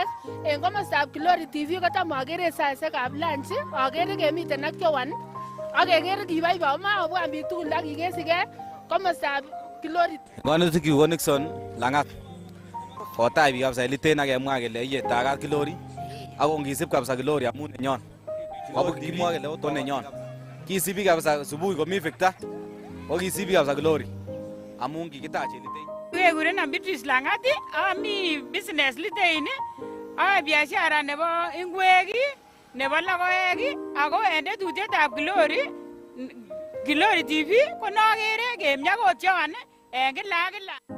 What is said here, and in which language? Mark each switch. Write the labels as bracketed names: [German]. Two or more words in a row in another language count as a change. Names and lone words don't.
[Kalenjin] En komostab Glory TV kotam akere saisiekab lunch, akere kemiten ak Joan, ak kekere kiboiboi makobwan biik tugul ak kikesikei komostab Glory. Kainutik ko Nixon Lang'at. Kotach biik kabisa Litein ak kemwa kele iyetagat Glory. Ako ngisib kabisa Glory amun nenyon. Ako kimwa kele oto nenyon. Kisibi kabisa subuhi komi Victor. Okisibi kabisa Glory. Amun kikitach Litein. Kekurenon Beatrice Lang'at, ami business Litein, ayoe biashara nebo ingwek, nebo logoek, ako en tetutietab Glory TV ko nokere kemiakot Joan en kila ak kila.